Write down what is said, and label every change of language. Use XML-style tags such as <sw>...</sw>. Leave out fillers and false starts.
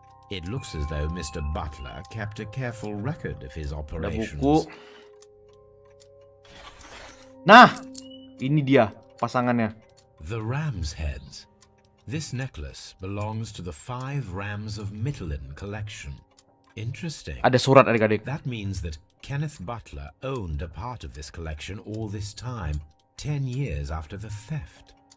<en>It looks as though Mr. Butler kept a careful record of his</en> <id>Ada</id> <en>operations.</en> <id>buku. Nah, ini dia pasangannya.</id> <en>The ram's heads. This necklace belongs to the 5 rams of Mittelin collection. Interesting.</en> <id>Ada surat adik-adik.</id> <en>That means that Kenneth Butler owned a part of this collection all this time, 10 years after the theft.</en>